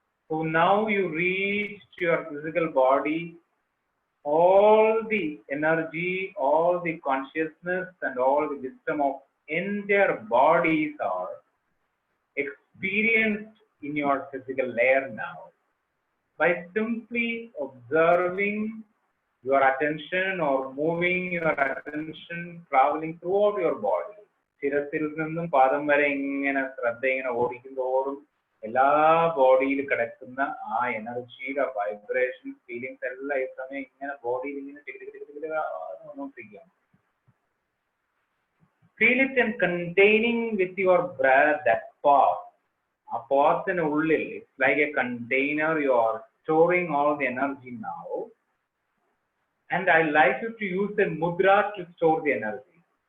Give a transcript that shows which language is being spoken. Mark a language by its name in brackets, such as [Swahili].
[English] So now you reach to your physical body, all the energy, all the consciousness, and all the wisdom of entire bodies are experienced in your physical layer now. By simply observing your attention or moving your attention, traveling throughout your body. [Malayalam] ശിരസിൽ നിന്നും പാദം വരെ ഇങ്ങനെ ശ്രദ്ധ ഇങ്ങനെ ഓടിക്കുന്തോറും എല്ലാ ബോഡിയിൽ കിടക്കുന്ന ആ എനർജിയുടെ വൈബ്രേഷൻ ഫീലിങ്സ് എല്ലാം ഈ സമയം ഇങ്ങനെ ബോഡിയിൽ ഇങ്ങനെ വന്നുകൊണ്ടിരിക്കുകയാണ്. [English] Feel it and containing with your breath that path. A path in ullil, it's like a container, you are storing all the energy now. And I like you to use the mudra to store the energy.